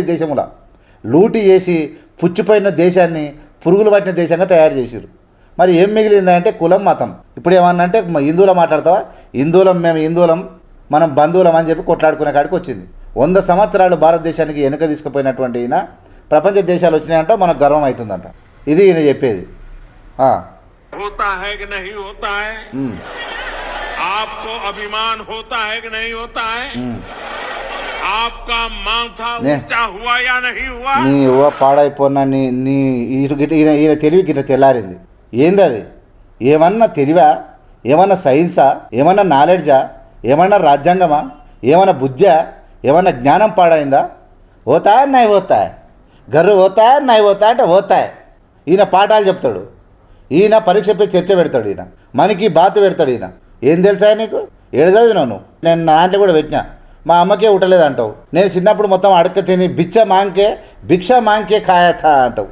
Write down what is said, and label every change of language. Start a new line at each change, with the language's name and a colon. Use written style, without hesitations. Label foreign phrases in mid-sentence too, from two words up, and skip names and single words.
Telugu: ఈ దేశంలో లూటీ చేసి పుచ్చిపోయిన దేశాన్ని పురుగులు పట్టిన దేశంగా తయారు చేసారు. మరి ఏం మిగిలిందంటే కులం, మతం. ఇప్పుడు ఏమన్నా అంటే హిందువుల మాట్లాడతావా? మేము హిందువులం, మనం బంధువులం అని చెప్పి కొట్లాడుకునే కాడికి వచ్చింది. 100 సంవత్సరాలు భారతదేశానికి వెనుక తీసుకుపోయినటువంటి ఈయన ప్రపంచ దేశాలు వచ్చినాయంట, మనకు గర్వం అవుతుందంట. ఇది ఈయన చెప్పేది.
Hindi: होता है कि नहीं होता है? आपको अभिमान होता है कि नहीं होता है? आपका माथा ऊंचा हुआ या नहीं हुआ?
Telugu: నీ పాడైపోయినా ఈయన తెలివి గిట్ల తెల్లారింది. ఏంది అది? ఏమన్నా తెలివా? ఏమన్నా సైన్సా? ఏమన్నా నాలెడ్జా? ఏమన్నా రాజ్యాంగమా? ఏమన్నా బుద్ధ్యా? ఏమన్నా జ్ఞానం పాడైందా?
Hindi: होता नहीं होता, गर्व होता नहीं होता అంటే హోతాయ్.
Telugu: ఈయన పాఠాలు చెప్తాడు, ఈయన పరీక్షపై చర్చ పెడతాడు, ఈయన మనకి బాతు పెడతాడు. ఈయన ఏం తెలుసా నీకు? ఏడు చదివినావు నువ్వు? నేను నా ఆంటీ కూడా పెట్టినా, మా అమ్మకే ఉట్టలేదు అంటావు. నేను చిన్నప్పుడు మొత్తం అడక్క తిని
Hindi: भिक्षा माँग के खाता
Telugu: అంటావు.